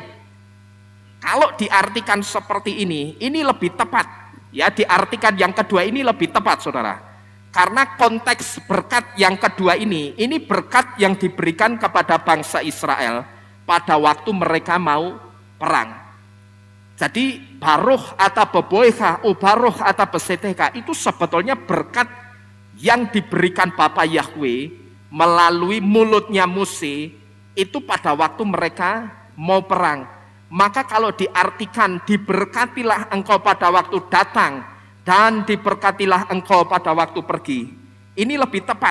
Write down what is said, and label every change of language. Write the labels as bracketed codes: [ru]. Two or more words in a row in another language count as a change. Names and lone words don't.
[id] Kalau diartikan seperti ini lebih tepat. Ya, diartikan yang kedua ini lebih tepat, saudara. Karena konteks berkat yang kedua ini berkat yang diberikan kepada bangsa Israel pada waktu mereka mau perang. Jadi [he] Baruch ata beboecha ubaruch ata pesetecha [id] itu sebetulnya berkat yang diberikan Bapa Yahweh melalui mulutnya Mose itu pada waktu mereka mau perang. Maka kalau diartikan diberkatilah engkau pada waktu datang dan diberkatilah engkau pada waktu pergi, ini lebih tepat.